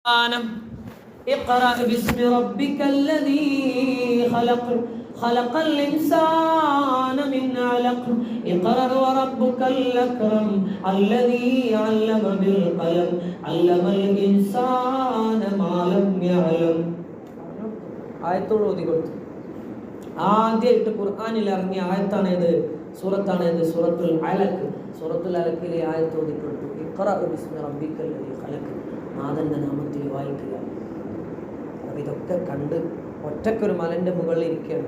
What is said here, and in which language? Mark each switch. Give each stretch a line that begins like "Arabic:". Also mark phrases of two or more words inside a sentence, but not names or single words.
Arabic: اقرأ باسم ربك الذي خلق خلق الإنسان من علق اقرأ وربك الأكرم الذي علم بالقلم علم الإنسان ما لم يعلم.
Malayalam: ആയത്തോട് ഓതി കൊടുത്തു. ആദ്യമായിട്ട് ഖുർആനിൽ ഇറങ്ങിയ ആയത്താണേത്, സൂറത്താണേത്? സൂറത്തുൽ അലഖ്. സൂറത്തുൽ അലഖിലെ ആയത്ത് ഓതി കൊടുത്തു.
Arabic: اقرأ باسم ربك الذي خلق,
Malayalam: നാഥന്റെ നാമത്തിൽ വായിക്കുക. അപ്പം ഇതൊക്കെ കണ്ട് ഒറ്റക്കൊരു മലൻ്റെ മുകളിൽ ഇരിക്കുകയാണ്.